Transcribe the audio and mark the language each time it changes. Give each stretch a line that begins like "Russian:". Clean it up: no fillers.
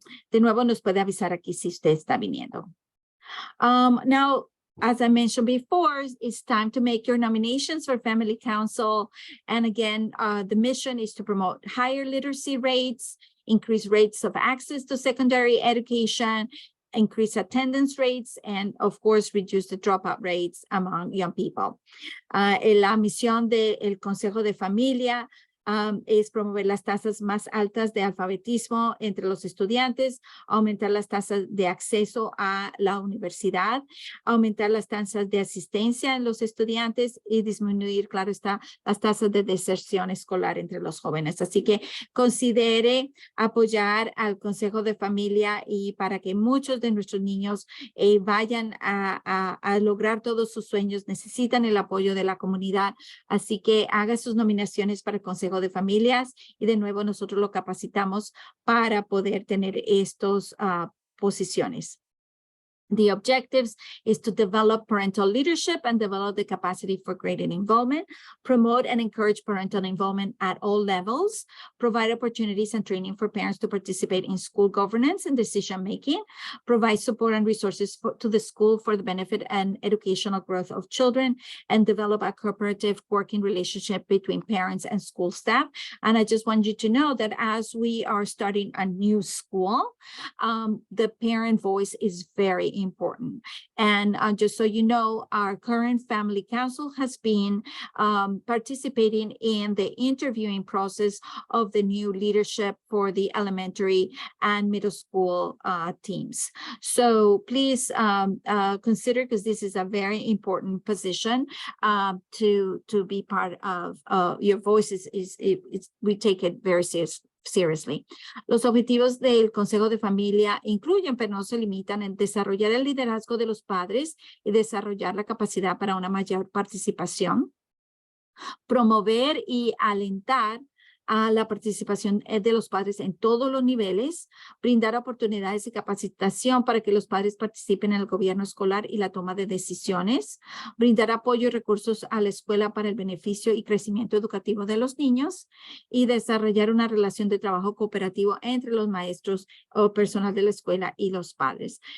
Spanish: De nuevo, nos puede avisar aquí si usted está viniendo.
English: Now, as I mentioned before, it's time to make your nominations for Family Council. And again, the mission is to promote higher literacy rates, increase rates of access to secondary education, increase attendance rates, and of course, reduce the dropout rates among young people.
Spanish: La misión del Consejo de Familia es promover las tasas más altas de alfabetismo entre los estudiantes, aumentar las tasas de acceso a la universidad, aumentar las tasas de asistencia en los estudiantes y disminuir, claro está, las tasas de deserción escolar entre los jóvenes. Así que considere apoyar al Consejo de Familia y para que muchos de nuestros niños vayan a lograr todos sus sueños, necesitan el apoyo de la comunidad. Así que haga sus nominaciones para el Consejo de Familias y de nuevo nosotros lo capacitamos para poder tener estos posiciones.
English: The objectives is to develop parental leadership and develop the capacity for graded involvement, promote and encourage parental involvement at all levels, provide opportunities and training for parents to participate in school governance and decision-making, provide support and resources to the school for the benefit and educational growth of children, and develop a cooperative working relationship between parents and school staff. And I just want you to know that as we are starting a new school, the parent voice is very important. And just so you know, our current family council has been participating in the interviewing process of the new leadership for the elementary and middle school teams. So please consider, because this is a very important position to be part of. Your voice we take it very seriously.
Spanish: Los objetivos del Consejo de Familia incluyen, pero no se limitan, en desarrollar el liderazgo de los padres y desarrollar la capacidad para una mayor participación, promover y alentar a la participación de los padres en todos los niveles, brindar oportunidades de capacitación para que los padres participen en el gobierno escolar y la toma de decisiones, brindar apoyo y recursos a la escuela para el beneficio y crecimiento educativo de los niños y desarrollar una relación de trabajo cooperativo entre los maestros o personal de la escuela y los padres.